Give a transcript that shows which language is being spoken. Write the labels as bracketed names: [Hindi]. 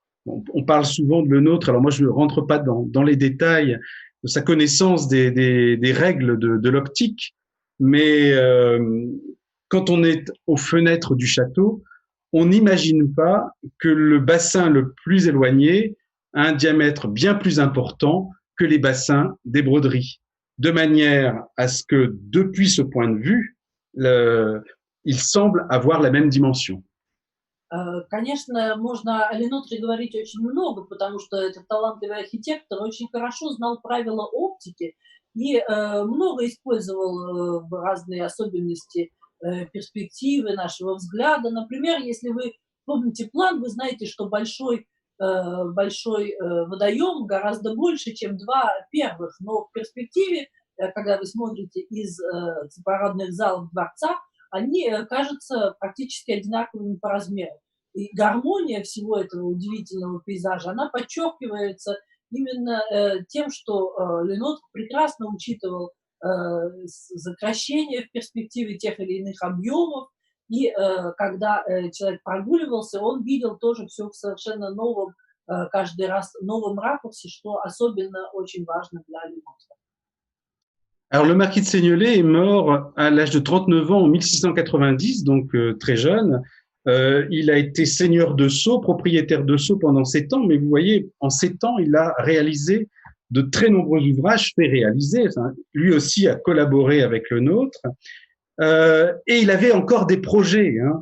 [French] On parle souvent de le nôtre. Alors moi, je ne rentre pas dans les détails de sa connaissance des règles de l'optique, mais quand on est aux fenêtres du château, on n'imagine pas que le bassin le plus éloigné a un diamètre bien plus important que les bassins des broderies, de manière à ce que, depuis ce point de vue, il semble avoir la même dimension. [Russian] Конечно, можно о Ленотре говорить очень много, потому что этот талантливый архитектор очень хорошо знал правила оптики и много использовал разные особенности перспективы нашего взгляда. Например, если вы помните план, вы знаете, что большой водоем гораздо больше, чем два первых, но в перспективе, когда вы смотрите из парадных залов дворца, они кажутся практически одинаковыми по размеру. И гармония всего этого удивительного пейзажа, она подчеркивается именно тем, что Ленотр прекрасно учитывал сокращение в перспективе тех или иных объемов, и когда человек прогуливался, он видел тоже все в совершенно новом, каждый раз новом ракурсе, что особенно очень важно для Ленотра. [French] Alors, le marquis de Seignelay est mort à l'âge de 39 ans en 1690, donc très jeune. Il a été seigneur de Sceaux, propriétaire de Sceaux pendant 7 ans, mais vous voyez, en 7 ans, il a réalisé de très nombreux ouvrages, fait réaliser. Enfin, lui aussi a collaboré avec le nôtre. Et il avait encore des projets.